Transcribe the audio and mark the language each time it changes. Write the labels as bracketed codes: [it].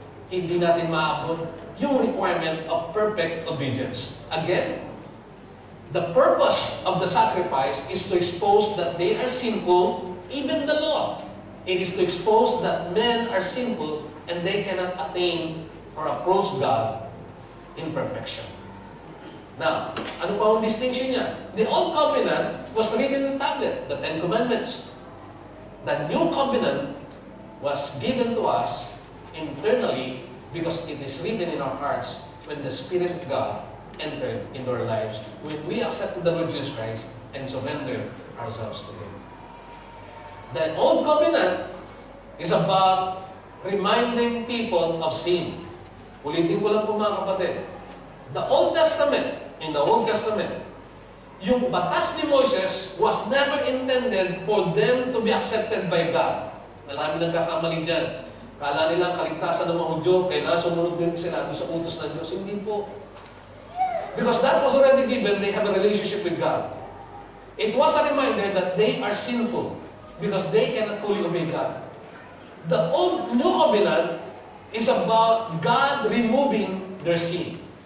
[tl] Hindi natin maabot yung [en] requirement of perfect obedience. Again, the purpose of the sacrifice is to expose that they are sinful, even the law. It is to expose that men are sinful and they cannot attain or approach God in perfection. [tl] Now, ano pa ang distinction niya? [en] The Old Covenant was written in tablet, the Ten Commandments. The New Covenant was given to us internally because it is written in our hearts when the Spirit of God entered into our lives, when we accepted the Lord Jesus Christ and surrendered ourselves to Him. The Old Covenant is about reminding people of sin. [tl] Ulitin ko lang po mga kapatid. [en] The Old Testament, in the Old Testament, [tl] yung batas ni Moses [en] was never intended for them to be accepted by God. [tl] Marami nang kakamali dyan. Kala nilang kaligtasan ng mga Hudyo, kailangan sumunod din sila sa utos ng Diyos. Hindi po. [en] Because that was already given, they have a relationship with God. It was a reminder that they are sinful because they cannot fully obey God. The Old New Covenant is about God removing their sin.